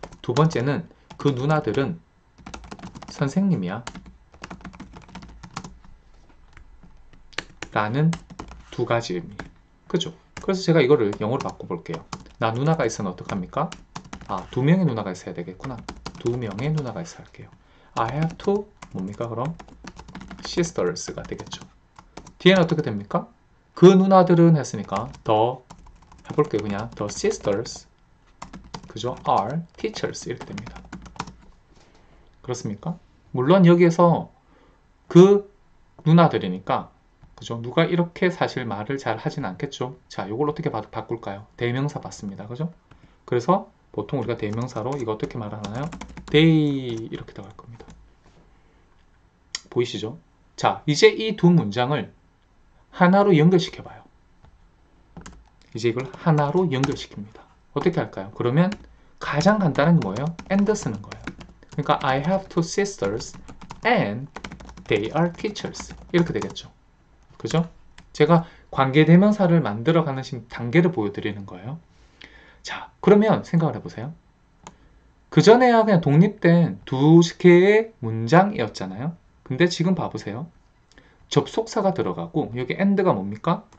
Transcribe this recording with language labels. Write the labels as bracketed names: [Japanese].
[Korean] 두 번째는 그 누나들은 선생님이야 라는 두 가지 의미. 그죠? 그래서 제가 이거를 영어로 바꿔볼게요. 나 누나가 있으면 어떡합니까? 두 명의 누나가 있어야 되겠구나. 두 명의 누나가 있어야 할게요. I have two 뭡니까 그럼? sisters가 되겠죠. 뒤에는 어떻게 됩니까? 그 누나들은 했으니까 더 해볼게요. 그냥 the sisters 그죠? are teachers 이렇게 됩니다. 그렇습니까? 물론 여기에서 그 누나들이니까 그죠? 누가 이렇게 사실 말을 잘 하진 않겠죠. 자, 이걸 어떻게 바꿀까요? 대명사 받습니다. 그죠? 그래서 보통 우리가 대명사로 이거 어떻게 말하나요? they 이렇게 들어갈 겁니다. 보이시죠? 자, 이제 이 두 문장을 하나로 연결시켜 봐요. 이제 이걸 하나로 연결시킵니다. 어떻게 할까요? 그러면 가장 간단한 게 뭐예요? and 쓰는 거예요. 그러니까 [English] I have two sisters and they are teachers [Korean] 이렇게 되겠죠. 그죠? 제가 관계대명사를 만들어가는 단계를 보여드리는 거예요. 자, 그러면 생각을 해보세요. 그전에야 그냥 독립된 두 개의 문장이었잖아요. 근데 지금 봐보세요. 접속사가 들어가고 여기 and가 뭡니까?